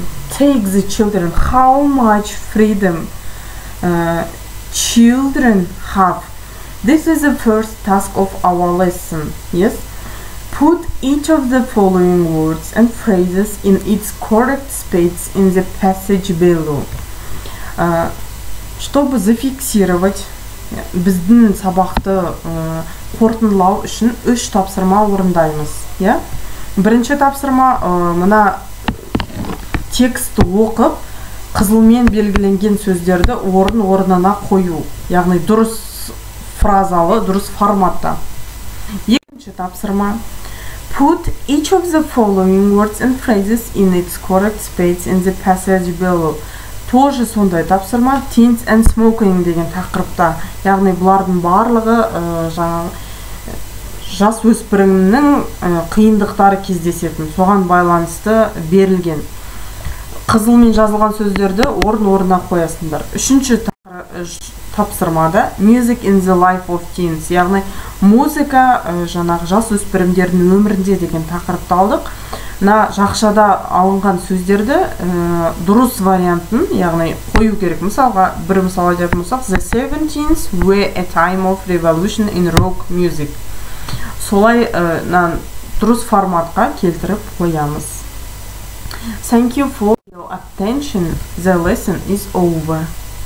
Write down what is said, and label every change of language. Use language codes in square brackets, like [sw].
[en] Take the children. How much freedom children have. This is the first task of our lesson. Yes. Put each of the following words and phrases in its correct space in the passage below. [ru] Чтобы зафиксировать [kk] біздің сабақты қорытындылау үшін 3 тапсырма орындаймыз. Бірінші тапсырма мына текстті оқып, қызылмен белгіленген сөздерді орын-орнына қою, яғни дұрыс фразалы, дұрыс форматта. Екінші тапсырма [en] put each of the following words and phrases in its correct space in the passage below. [ru] Тоже [kk] сондай тапсырма [en] teens and smoking [kk] деген тақырыпта. Яғни бұлардың барлығы жас өспірімнің қиындықтары кездесетін, соған байланысты берілген. Қызылмен жазылған сөздерді орын-орнына қоясыңдар. Үшінші тапсырмада [en] music in the life of teens, [kk] яғни музыка жаңағы жас өспірімдердің өмірінде деген тақырыпты алдық. Жақшада алынған сөздерді дұрыс вариантын, яғни қою керек. Мысалға, бір мысал айтатын болсақ, [en] The 70s were a time of revolution in rock music. [kk] Солай дұрыс форматқа келтіріп қоямыз. [en] Thank you for your attention. The lesson is over.